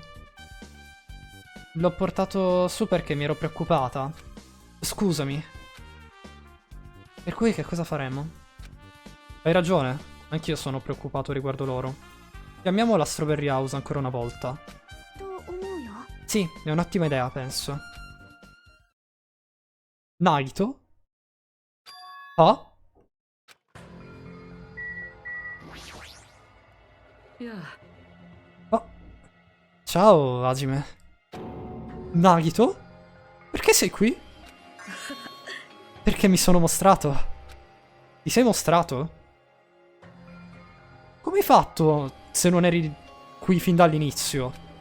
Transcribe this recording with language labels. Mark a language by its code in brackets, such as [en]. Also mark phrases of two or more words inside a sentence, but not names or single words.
[it] L'ho portato su perché mi ero preoccupata. Scusami. Per cui che cosa faremo? Hai ragione, anch'io sono preoccupato riguardo loro. Chiamiamo la Strawberry House ancora una volta. Sì, è un'ottima idea, penso. Naito? Ah? [ja] いや [it] Oh. Ciao, Hajime. Nagito? Perché sei qui? Perché mi sono mostrato. Ti sei mostrato? Come hai fatto se non eri qui fin dall'inizio?